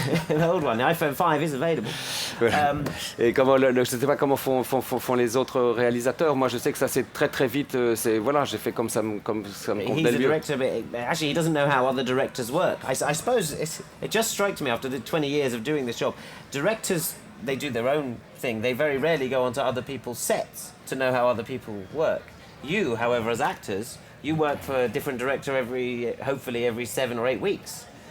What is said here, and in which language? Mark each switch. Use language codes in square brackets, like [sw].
[en] An old one. The iPhone 5 is available. [fr] Et comment je ne sais pas comment font les autres réalisateurs. Moi, je sais que ça c'est très très vite. J'ai fait comme ça me convenait [en] He's a [fr] mieux. [en] director, but actually he doesn't know how other directors work. I suppose it just strikes me after the 20 years of doing this job. Directors, they do their own thing. They very rarely go onto other people's sets to know how other people work. You, however, as actors, you work for a different director hopefully every 7 or 8 weeks.